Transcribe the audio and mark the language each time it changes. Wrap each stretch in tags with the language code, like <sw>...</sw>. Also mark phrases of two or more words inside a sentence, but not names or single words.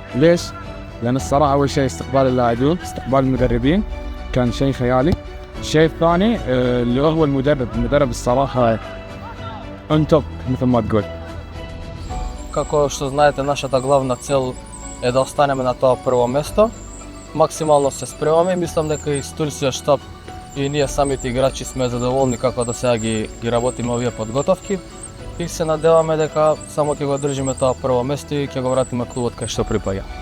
<ar>ليش؟ لأن الصراحة أول شيء استقبال اللاعبين، استقبال المدربين كان شيء خيالي. الشيء الثاني اللي هو المدرب الصراحة انتوب مثل ما تقول.</ar> <mk>Како што знаете, нашата главна цел е да останеме на тоа прво место. Максимално се спремаме и мислам дека и турскиот штаб и ние самите играчи сме задоволни како до сега ги работиме овие подготовки. И се надеваме дека само ќе го држиме тоа прво место и ќе го вратиме клубот кај што припаѓа.</mk>